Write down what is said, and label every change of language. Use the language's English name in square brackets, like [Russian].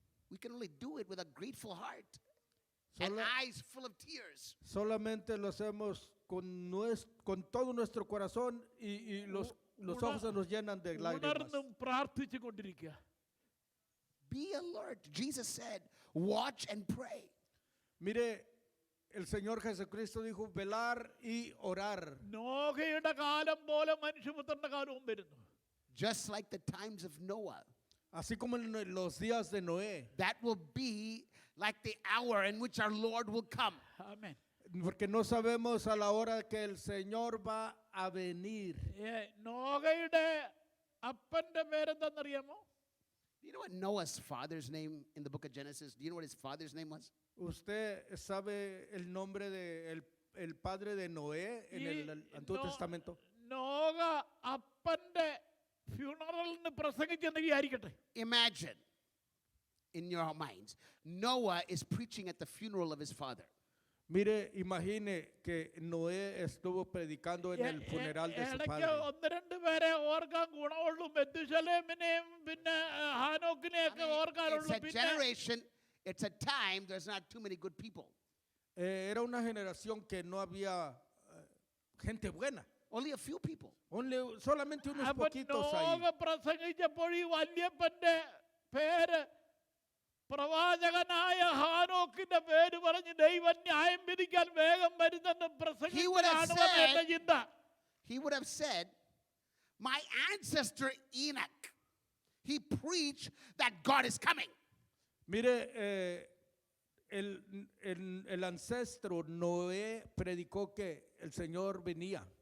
[English] we can only do it with a grateful heart and [Spanish] Solo- [English] eyes full of tears. [Spanish] solamente lo hacemos con todo nuestro corazón y los ojos se nos llenan de lágrimas. [Malayalam] ഉണർന്നും പ്രാർത്ഥിച്ചു കൊണ്ടിരിക്കുക. [English] Be alert. Jesus said, watch and pray. [Spanish] Mire, el Señor Jesucristo dijo velar y orar. [Malayalam] നോഹയുടെ കാലം പോലെ മനുഷ്യപുത്രന്റെ കാലവും വരുന്നു. [English] Just like the times of Noah. [Spanish] Así como en los días de Noé. [English] That will be like the hour in which our Lord will come. [Malayalam] Amen. [Spanish] Porque no sabemos a la hora que el Señor va a venir. [Malayalam] നോഹയുടെ അപ്പന്റെ പേരെന്താണെന്നറിയാമോ? [English] Do you know what Noah's father's name in the book of Genesis? Do you know what his father's name was? [Spanish] ¿Usted sabe el nombre de el padre de Noé en el Antiguo Testamento? [Malayalam] Noah അപ്പന്റെ ഫ്യൂണറലിന് പ്രസംഗിച്ചെന്ന് വിചാരിക്കട്ടെ. [English] Imagine in your minds, Noah is preaching at the funeral of his father. [Spanish] Mire, imagine que Noé estuvo predicando en el funeral de su [Malayalam] ഇടയ്ക്ക് [Spanish] padre. [Malayalam] ഒന്ന് രണ്ട് പേരെ ഓർക്കാൻ ഗുണമുള്ളൂ. മെത്തുശലേമിനെയും പിന്നെ ഹാനോക്കിനെയൊക്കെ [English] It's [Malayalam] ഓർക്കാനുള്ളൂ. [English] a generation, it's a time, there's not too many good people. [Spanish] Era una generación que no había gente buena. [English] Only a few people. [Spanish] Solamente unos [Malayalam] അപ്പൊ [Spanish] poquitos ahí. [Malayalam] Noah പ്രസംഗിച്ചപ്പോൾ ഈ വല്യപ്പന്റെ പേര് പ്രവാചകനായ ഹാനോക്കിന്റെ പേര് പറഞ്ഞ് ദൈവം ന്യായം വിധിക്കാൻ വേഗം വരുന്നെന്ന് പ്രസംഗിച്ചതാണെന്ന് എന്റെ ചിന്ത. [English] He would have said, my ancestor Enoch, he preached that God is coming. [Spanish] Mire, el ancestro Noé predicó que el Señor venía.